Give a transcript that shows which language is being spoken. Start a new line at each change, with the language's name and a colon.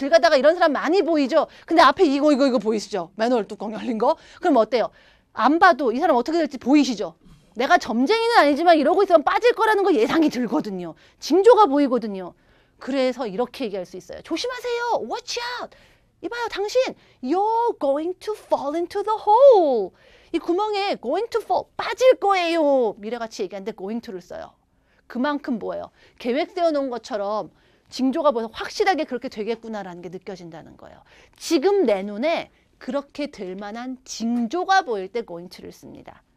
Korean: 길 가다가 이런 사람 많이 보이죠? 근데 앞에 이거 보이시죠? 매nu얼 뚜껑 열린 거? 그럼 어때요? 안 봐도 이 사람 어떻게 될지 보이시죠? 내가 점쟁이는 아니지만 이러고 있으면 빠질 거라는 거 예상이 들거든요. 징조가 보이거든요. 그래서 이렇게 얘기할 수 있어요. 조심하세요.
English: Watch out.
Korean: 이봐요, 당신.
English: You're going to fall into the hole.
Korean: 이 구멍에 going to fall, 빠질 거예요. 미래같이 얘기하는데 going to를 써요. 그만큼 뭐예요? 계획 세워놓은 것처럼 징조가 보여서 확실하게 그렇게 되겠구나라는 게 느껴진다는 거예요. 지금 내 눈에 그렇게 될 만한 징조가 보일 때 going to를 씁니다.